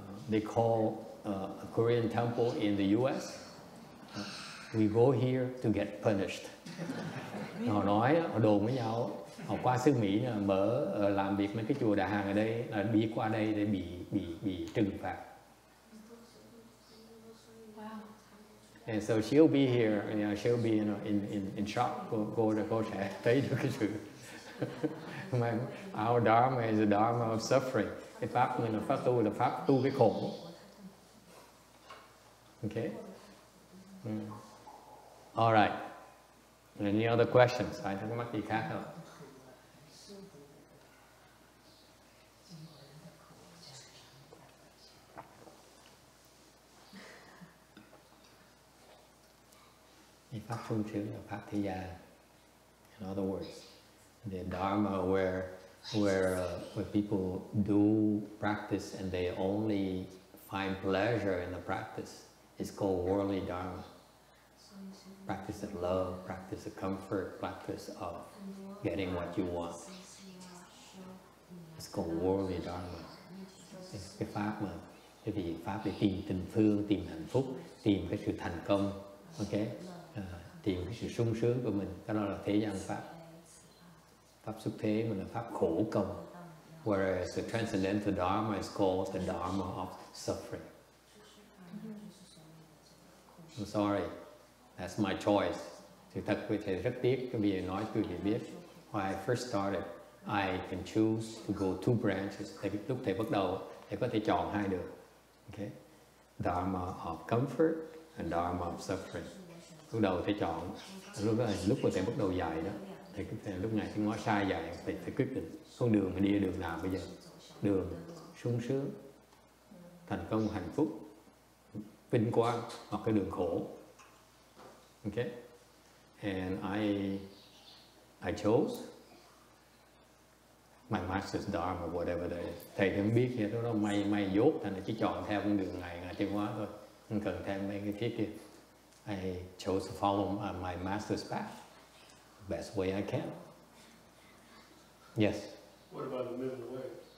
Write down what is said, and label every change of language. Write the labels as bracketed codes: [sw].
[en] They call a Korean temple in the U.S. We go here to get punished. [vi] Họ nói, họ đồn với nhau. Họ qua xứ Mỹ làm việc mấy cái chùa Đại Hàn ở đây là đi qua đây để bị trừng phạt. [en] And so she'll be here, she'll be in shock. [vi] Cô sẽ thấy được cái sự. [en] Our Dharma is a Dharma of suffering. [vi] Cái pháp này là pháp tu cái khổ. [en] Okay. All right. Any other questions? [vi] Ai thắc mắc gì khác không? Pháp sung sướng là pháp thế gian. [en] In other words, the Dharma where people do practice and they only find pleasure in the practice is called worldly Dharma. Practice of love, practice of comfort, practice of getting what you want. It's called worldly Dharma. [vi] Cái pháp mà cái gì pháp để tìm tình thương, tìm hạnh phúc, tìm cái sự thành công, ok? Tìm cái sự sung sướng của mình, cái đó là thế gian pháp. Pháp xuất thế mà là pháp khổ công. [en] Whereas the transcendental Dharma is called the Dharma of suffering. I'm sorry, that's my choice. [vi] Thì thật với thầy rất tiếc, cái bây giờ nói quý vị biết. [en] When I first started, I can choose to go 2 branches. [vi] Lúc thầy bắt đầu, thầy có thể chọn 2 đường. [en] Okay? Dharma of comfort and Dharma of suffering. [vi] Lúc đầu thầy chọn, lúc mà thầy bắt đầu dạy đó, thầy lúc này thầy ngó sai dạy, thầy quyết định con đường mà đi đường nào bây giờ? Đường sung sướng, thành công, hạnh phúc, vinh quang, hoặc cái đường khổ. Okay? [en] And I chose my master's Dharma, whatever that is. [vi] Thầy không biết gì đó, may dốt, thành là chỉ chọn theo con đường này tiến hóa thôi, không cần theo mấy cái phía kia. [en] I chose to follow my master's path, the best way I can. Yes? What about the middle way?